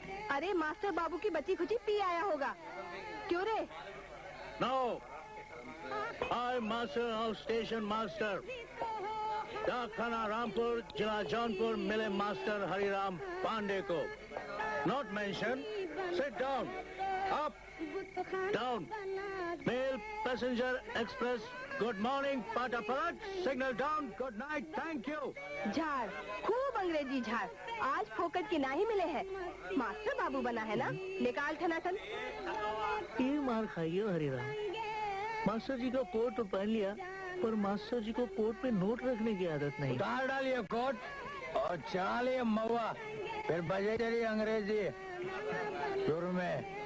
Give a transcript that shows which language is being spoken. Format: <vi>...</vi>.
<hi>अरे मास्टर बाबू की बची खुची पी आया होगा। क्यों रे?</hi> <en>No, I master of station master।</en> <hi>डाकखाना Rampur, जिला जौनपुर मिले मास्टर हरिराम पांडे को।</hi> <en>Not mention, sit down, up, down, mail passenger express, good morning,</en> <hi>पाटा पलट,</hi> <en>signal down, good night, thank you।</en> <hi>झाड़, खूब अंग्रेजी झाड़। आज फोकट की नाही मिले हैं। मास्टर बाबू बना है ना, निकाल ठनाठन। ये मार खाइए हरिराम। मास्टर जी का कोट तो पहन लिया, पर मास्टर जी को कोट पे नोट रखने की आदत नहीं। उतार डालिए कोट और चला लिए महुआ, फिर बजे चली अंग्रेजी सुर में।</hi>